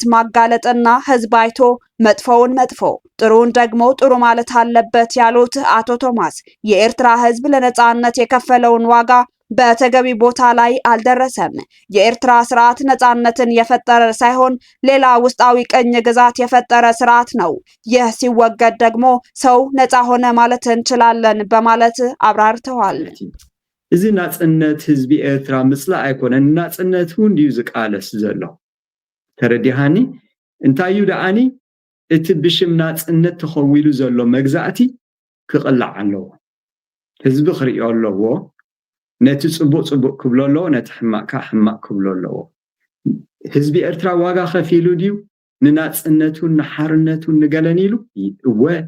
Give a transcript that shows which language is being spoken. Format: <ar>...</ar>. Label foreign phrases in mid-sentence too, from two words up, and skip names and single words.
<am>ማጋለጥና ህዝብ አይቶ መጥፎውን መጥፎ ጥሩን ደግሞ ጥሩ ማለት አለበት ያሉት አቶ ቶማስ የኤርትራ ህዝብ ለነጻነት የከፈለውን ዋጋ በተገቢ ቦታ ላይ አልደረሰም። የኤርትራ ስርዓት ነጻነትን የፈጠረ ሳይሆን ሌላ ውስጣዊ ቅኝ ግዛት የፈጠረ ስርዓት ነው። ይህ ሲወገድ ደግሞ ሰው ነጻ ሆነ ማለት እንችላለን በማለት አብራርተዋል።</am> <ti>እዚ ናጽነት ህዝቢ ኤርትራ ምስላ ኣይኮነን ናጽነት ሁን ድዩ ዝቃለስ ዘሎ ተረዲሃኒ እንታዩ ደኣኒ እቲ ብሽም ናጽነት ተኸዊሉ ዘሎ መግዛእቲ ክቕላዕ ኣለዎ። ህዝቢ ክሪኦ ኣለዎ። ነቲ ጽቡቕ ጽቡቕ ክብሎ ኣለዎ፣ ነቲ ሕማቅ ሕማቅ ክብሎ ኣለዎ። ህዝቢ ኤርትራ ዋጋ ከፊሉ ድዩ ንናጽነቱን ንሓርነቱን ንገለን ኢሉ እወ</ti>